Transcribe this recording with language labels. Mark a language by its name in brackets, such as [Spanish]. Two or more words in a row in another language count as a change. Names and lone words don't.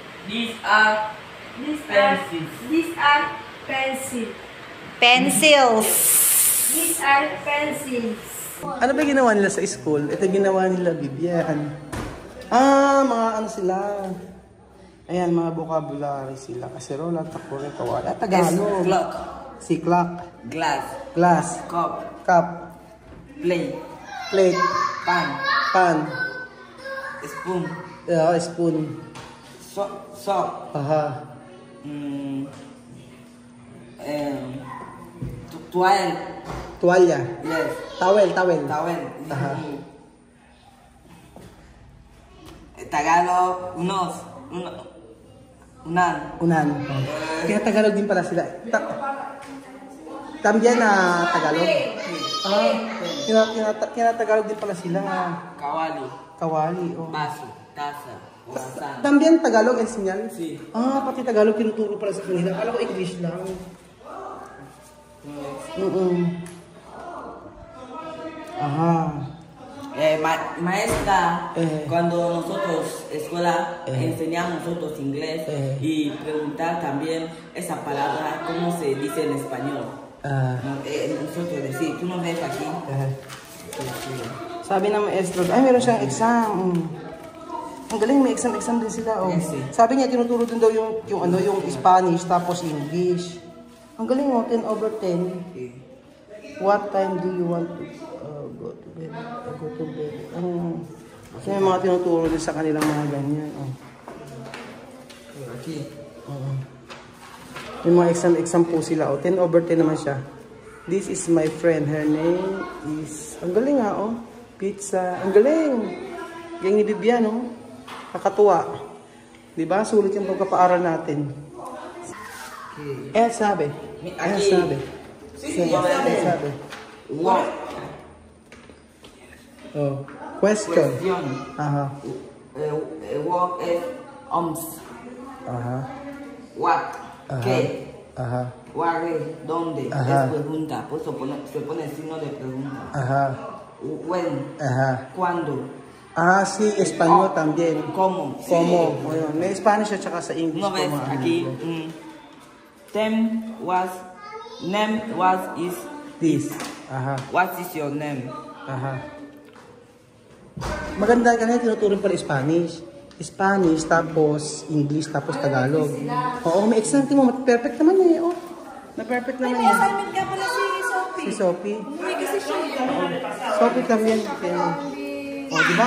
[English] These are pencils. These are pencils. Pencils. These are pencils. [Filipino] Ano ba ginawa nila sa school? Ito ginawa nila, Bibian. Mga ano sila. Ayan, mga vocabulary sila. Kaserola, takore, kawala. Tagalog. [English] Clock. Siklak. Glass. Glass. Cup. Cup. Plate. Plate. Pan. Pan. Spoon. Spoon. Sock. Aha. Toile. [Filipino] Tuwalya. [English] Yes. Towel. Towel. Aha. [Filipino] Tagalog. Unan. Kaya Tagalog din pala sila. También na Tagalog. Tagalog din pala sila. Kawali. Oh. Baso. [Spanish] Taza. Wasan. [Filipino] También Tagalog ang sinyal? [Spanish] Si. [Filipino] Pati Tagalog tinuturo pala sa kanila. Akala ko English lang. Ajá. [Spanish] Maestra, cuando nosotros, escuela, enseñamos nosotros inglés y preguntar también esa palabra, ¿cómo se dice en español? Nosotros decir, ¿tú no ves aquí? [Filipino] Sabi ng maestro, ay meron siyang exam. Ang galing, may exam din sila. Oh. [English] Yes, [Filipino] Sabi niya, tinuturo din daw yung Spanish tapos English. Ang galing, 10/10. [English] What time do you want to go to bed? Go to bed. [Filipino] Kasi may mga tinuturo din sa kanilang mga ganyan. [Spanish] Aquí. [Filipino] May mga exam po sila. 10/10 naman siya. [English] This is my friend. Her name is... [Filipino] Ang galing Pizza. Ang galing. Gang ni Bibian, Kakatuwa. Diba? Sulit yung pagpapaaral natin. Sabi. [English] What? Question. [Spanish] Ajá. What es Ajá. [English] What? ¿Qué? Ajá. Where? ¿Dónde? Ajá. [Spanish] Es pregunta. Por eso se pone signo de pregunta. Ajá. [English] When? Ajá. [Spanish] ¿Cuándo? Sí, español también. ¿Cómo? ¿Cómo? [Filipino] May Spanish at saka sa English. [Spanish] No ves aquí. [English] Name was is this. Aha. What is your name? Aha. [Filipino] Maganda kasi tinuturo pa rin Spanish. Spanish, tapos English, tapos Tagalog. Oo, may exam mo. Perfect naman Na-perfect naman May assignment ka pala si Sophie. Si Sophie? May kasi siya. Sophie también. Diba?